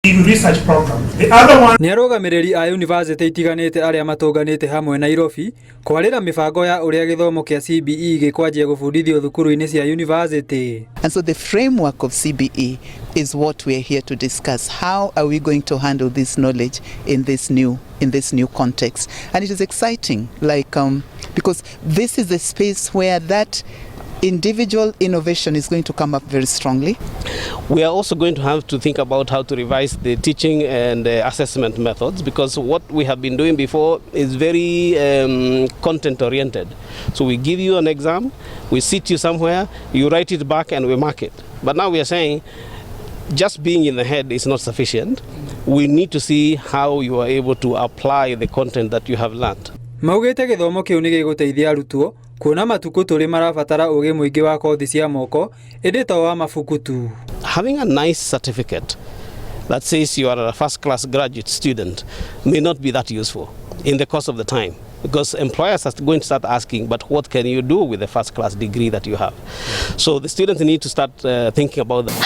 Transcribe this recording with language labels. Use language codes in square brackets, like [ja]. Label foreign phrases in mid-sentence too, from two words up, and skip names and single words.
[en] research program. The other one [ki] nĩ arũgamĩrĩri a Unibacĩtĩ itiganĩte arĩa matũnganĩte hamwe Nairobi kwarĩra mĩbango ya ũrĩa gĩthomo kĩa CBE gĩkwanjia gũbundithio thukuru-inĩ cia Unibacĩtĩ. [en] And so the framework of CBE is what we are here to discuss. How are we going to handle this knowledge in this new context? And it is exciting, because this is a space where that individual innovation is going to come up very strongly. We are also going to have to think about how to revise the teaching and assessment methods, because what we have been doing before is very content oriented. So we give you an exam, we sit you somewhere, you write it back and we mark it. But now we are saying just being in the head is not sufficient. We need to see how you are able to apply the content that you have learned. [ki] Maugĩte gĩthomo kĩu nĩ gĩgũteithia arutwo kuona matukũ tũrĩ marabatara ũgĩ mũingĩ wa kothi cia moko ĩndĩ to wa mabuku tu. [en] Having a nice certificate that says you are a first class graduate student may not be that useful in the course of the time, because employers are going to start asking, but what can you do with the first class degree that you have? So the students need to start thinking about that.